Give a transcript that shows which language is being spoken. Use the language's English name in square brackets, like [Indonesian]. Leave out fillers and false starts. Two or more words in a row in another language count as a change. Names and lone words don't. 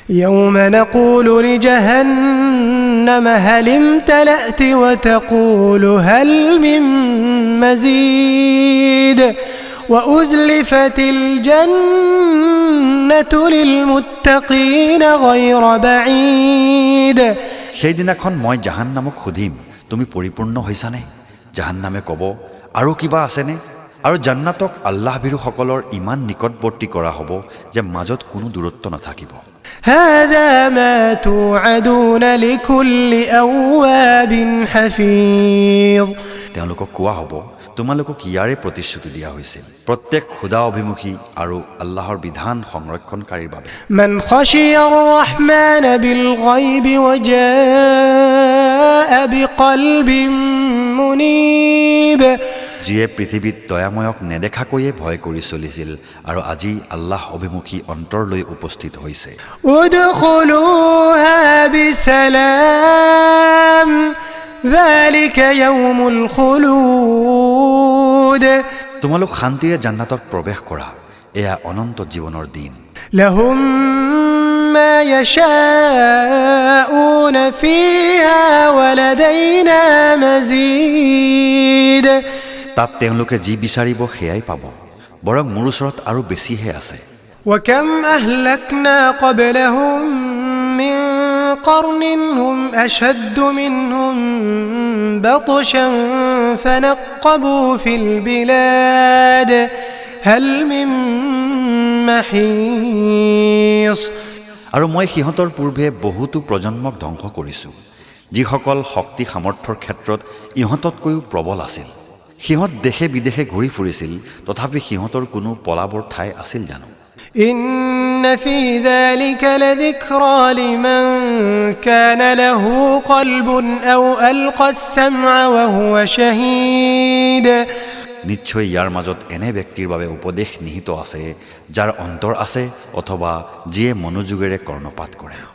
[Arabic] يوم نقول لجهنم هل امتلأت وتقول هل من مزيد وأزلفت الجنة للمتقين غير بعيد [Assamese] সেইদিনাখন মই জাহান্নামক সুধিম তুমি পৰিপূৰ্ণ হৈছানে জাহান্নামে ক'ব আৰু কিবা আছেনে আৰু জান্নাতক আল্লাহ বিৰুসকলৰ ইমান নিকটৱৰ্তী কৰা হ'ব যে মাজত কোনো দূৰত্ব নাথাকিব [Arabic] هذا ما توعدون لكل أواب حفيظ [Assamese] তেওঁলোকক কোৱা হ'ব তোমালোকক ইয়াৰে প্ৰতিশ্ৰুতি দিয়া হৈছিল প্ৰত্যেক খুদা অভিমুখী আৰু আল্লাহৰ বিধান সংৰক্ষণকাৰীৰ বাবে [Arabic] من خشي الرحمن بالغيب وجاء بقلب منيب [Assamese] যিয়ে পৃথিৱীত দয়াময়ক নেদেখাকৈয়ে ভয় কৰি চলিছিল আৰু আজি আল্লাহ অভিমুখী অন্তৰলৈ উপস্থিত হৈছে [Arabic] ادخلوها بسلام ذلك يوم الخلود [Assamese] তোমালোক শান্তিৰে জান্নাতত প্ৰৱেশ কৰা এয়া অনন্ত জীৱনৰ দিন [Arabic] لهم ما يشاءون فيها ولدينا مزيد [Assamese] তাত তেওঁলোকে যি বিচাৰিব সেয়াই পাব বৰং মোৰ ওচৰত আৰু বেছিহে আছে [Arabic] وكم أهلكنا قبلهم من قرن هم أشد منهم بطشا فنقبوا في البلاد هل من محيص [Assamese] আৰু মই সিহঁতৰ পূৰ্বে বহুতো প্ৰজন্মক ধ্বংস কৰিছোঁ যিসকল শক্তি সামৰ্থ্যৰ ক্ষেত্ৰত ইহঁততকৈও প্ৰবল আছিল সিহঁত দেশে বিদেশে ঘূৰি ফুৰিছিল তথাপি সিহঁতৰ কোনো পলাবৰ ঠাই আছিল জানো [Arabic] إن في ذلك لذكرى لمن كان له قلب أو ألقى السمع وهو شهيد [Assamese] নিশ্চয় ইয়াৰ মাজত এনে ব্যক্তিৰ বাবে উপদেশ নিহিত আছে যাৰ অন্তৰ আছে অথবা যিয়ে মনোযোগেৰে কৰ্ণপাত কৰে